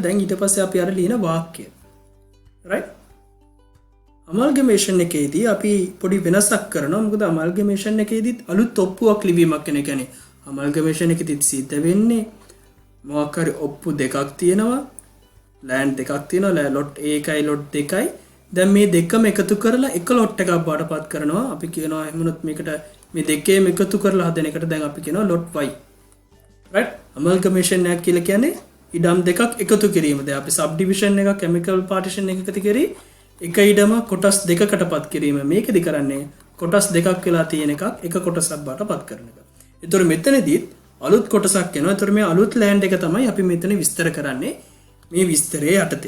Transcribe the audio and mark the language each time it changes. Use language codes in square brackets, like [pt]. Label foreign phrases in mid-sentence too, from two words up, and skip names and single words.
[si] දැන් ඊට පස්සේ අපි අර ලියන වාක්‍යය. right? amalgamation එකේදී අපි පොඩි වෙනසක් කරනවා. මොකද amalgamation එකේදී අලුත් ඔප්පුවක් ලිවීමක් වෙන එක. කියන්නේ amalgamation එකේදී සිද්ධ වෙන්නේ මොකක් හරි ඔප්පු දෙකක් තියෙනවා. land දෙකක් තියෙනවා. lot A එකයි lot 2යි. දැන් මේ දෙකම එකතු කරලා එක lot එකක් බාටපත් කරනවා. අපි කියනවා එහෙමනොත් මේකට මේ දෙකේම එකතු කරලා හදන එකට දැන් අපි කියනවා lot y. right? amalgamation එකක් කියලා කියන්නේ ඉඩම් දෙකක් එකතු කිරීම. දැන් අපි subdivision එකක් [en] amicable partition [si] එකකට කරේ එක ඉඩම කොටස් දෙකකටපත් කිරීම. මේකෙදි කරන්නේ කොටස් දෙකක් වෙලා තියෙන එකක් එක කොටසක් බාටපත් කරන එක. ඒතර මෙතනදී අලුත් කොටසක් එනවා. ඒතර මේ අලුත් land එක තමයි අපි මෙතන විස්තර කරන්නේ මේ විස්තරයේ යටතේ.